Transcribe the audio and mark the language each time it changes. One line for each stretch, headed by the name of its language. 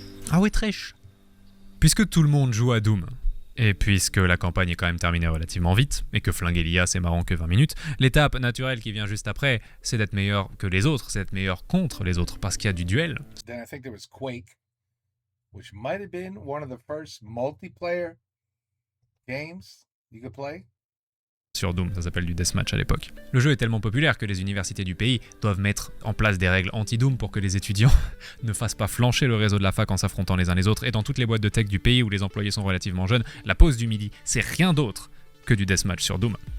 French: Ah ouais, trèche. Puisque tout le monde joue à Doom, et puisque la campagne est quand même terminée relativement vite, et que flinguer l'IA c'est marrant que 20 minutes, l'étape naturelle qui vient juste après, c'est d'être meilleur que les autres, c'est d'être meilleur contre les autres, parce qu'il y a du duel.
English: Then I think there was Quake, which might have been one of the first multiplayer games you could play.
French: Sur Doom, ça s'appelle du deathmatch à l'époque. Le jeu est tellement populaire que les universités du pays doivent mettre en place des règles anti-Doom pour que les étudiants ne fassent pas flancher le réseau de la fac en s'affrontant les uns les autres. Et dans toutes les boîtes de tech du pays où les employés sont relativement jeunes, la pause du midi, c'est rien d'autre que du deathmatch sur Doom.